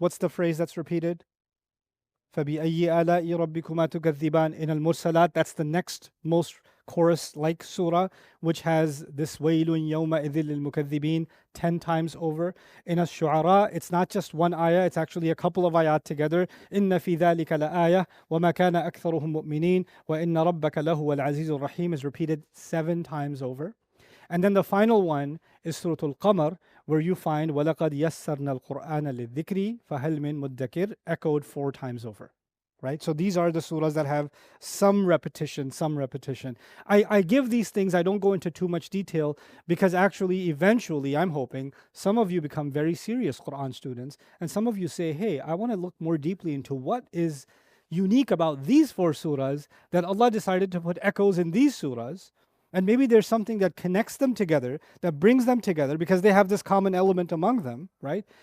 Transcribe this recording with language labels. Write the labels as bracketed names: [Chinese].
[English] What's the phrase that's repeated? [Arabic] فَبِأَيِّ آلَاءِ رَبِّكُمَا تُكَذِّبَانِ [English] in Al-Mursalat, that's the next most chorus-like surah, which has this [Arabic] وَيْلٌ يَوْمَئِذٍ لِلْمُكَذِّبِينَ [English] 10 times over. In Ash-Shu'ara, it's not just one ayah, it's actually a couple of ayat together. [Arabic] إِنَّ فِي ذَلِكَ لَآيَةً وَمَا كَانَ أَكْثَرُهُم مُؤْمِنِينَ وَإِنَّ رَبَّكَ لَهُوَ الْعَزِيزُ الرَّحِيمُ [English] is repeated 7 times over. And then the final one is Surah Al-Qamar, where you find [Arabic] وَلَقَدْ يَسَّرْنَا الْقُرْآنَ لِلذِّكْرِ فَهَلْ مِن مُدَّكِرٍ [English] echoed 4 times over. Right? So these are the surahs that have some repetition. I give these things, I don't go into too much detail, because actually, eventually, I'm hoping, some of you become very serious Quran students, and some of you say, hey, I want to look more deeply into what is unique about these 4 surahs, that Allah decided to put echoes in these surahs, and maybe there's something that connects them together, that brings them together, because they have this common element among them, right?